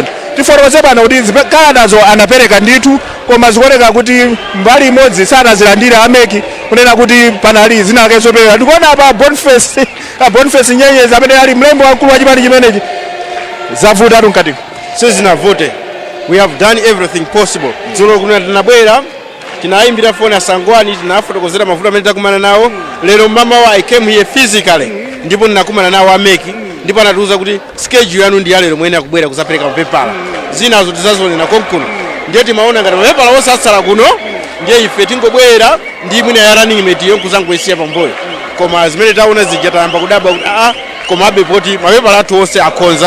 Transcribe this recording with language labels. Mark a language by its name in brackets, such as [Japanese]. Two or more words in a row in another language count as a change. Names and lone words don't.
[Nyanja] Tifotokoze pano kuti zikalatazo anapereka ndithu, koma zikuoneka kuti mbali imodzi sanazilandira ameki kunena kuti panali zinakenso pereka. Ndikuona apa Boniface Nyenyezi amene ali mlembi wamkulu wa chipani chimenechi zavuta mkati. Sizinavute. [English] We have done everything possible. [Nyanja] Dzulo kuna tinabwera tinayimbira foni asangwani, tinafotokozera mavuto amene takumana nawo. Lero mama wa [English] I came here physically [Nyanja] ndipo ndinakumana nawo ameki, ndipo anatiuza kuti schedule yanu ndi yalero mwene akubwera kuzapereka mapepala. Zinazo tizazonena konkuno. Ndiye timaona ngati mapepala onse atsala kuno, ndiye ife tingobwera ndi mwina ya [English] running mate [Nyanja] yonkuzangoisiya pamboyo. Koma zimene taona zija tayamba kudabwa kuti komabe poti mapepala athu onse akonza.